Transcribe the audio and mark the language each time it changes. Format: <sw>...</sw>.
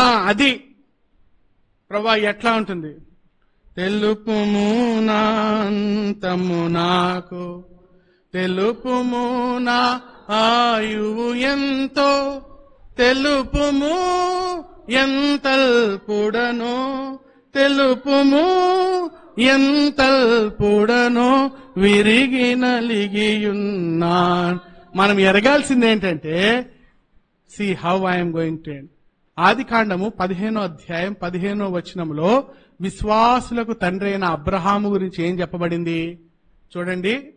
<te>అది ప్రభా ఎట్లా ఉంటుంది? తెలుపుము నా అంతము నాకు, తెలుపుము నా ఆయువు ఎంతో, తెలుపుము ఎంతల్పుడనో, తెలుపుము ఎంతల్పుడనో విరిగి నలిగియున్నా. మనం ఎరగాల్సింది ఏంటంటే</te> <en>see how I am going to end.</en> <te>ఆదికాండము 15వ అధ్యాయం 15వ వచనంలో విశ్వాసులకు తండ్రి అయిన అబ్రహాము గురించి ఏం చెప్పబడింది చూడండి.</te>